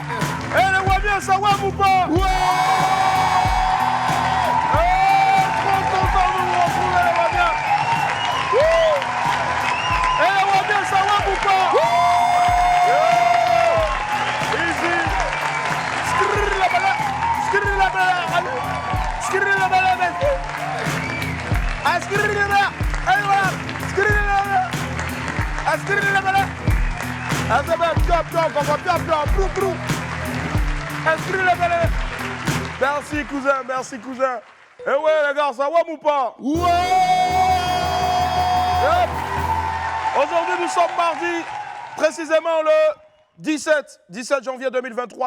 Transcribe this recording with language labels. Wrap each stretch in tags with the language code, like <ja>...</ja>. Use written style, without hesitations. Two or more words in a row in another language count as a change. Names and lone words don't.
<fr>Eh, les voix bien, ça va ou pas? Ouais! Trop content de vous retrouver, les voix bien. Eh, les voix bien, ça va ou pas? Easy. Skrrr la bala. Skrrr la bala. Skrrr la bala. Skrrr la bala. Allez, voilà. Skrrr la bala. Skrrr la bala. Merci cousin, merci cousin. Eh ouais les gars, ça va ou pas? Ouais. Yep. Aujourd'hui nous sommes mardi, précisément le 17 janvier 2023.</fr>